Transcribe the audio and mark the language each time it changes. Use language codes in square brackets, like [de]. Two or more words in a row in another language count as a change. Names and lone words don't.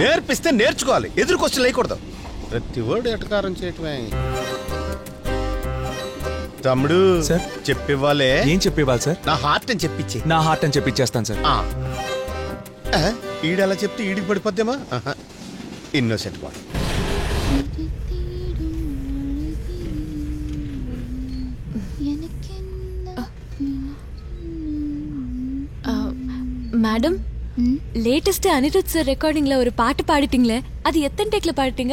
[te] నేర్పిస్తే నేర్చుకోవాలి, ఎదురు క్వశ్చన్ లేకూడదు. ప్రతి వర్డ్ ఎటకారం చేయటమే. తమ్ముడు సార్ చెప్పివ్వాలే. ఏం చెప్పివ్వాలి సార్? నా హార్ట్ అని చెప్పించి. నా హార్ట్ అని చెప్పిచ్చేస్తాను సార్. ఈడలా చెప్తే ఈడికి పడిపోద్దేమా? [en] innocent boy. [ta] மேடம், லேட்டஸ்ட் அனிருத் சார் ரெக்கார்டிங்ல ஒரு பாட்டு பாடிட்டீங்களே, அது எத்தனை டேக்ல பாடிட்டீங்க?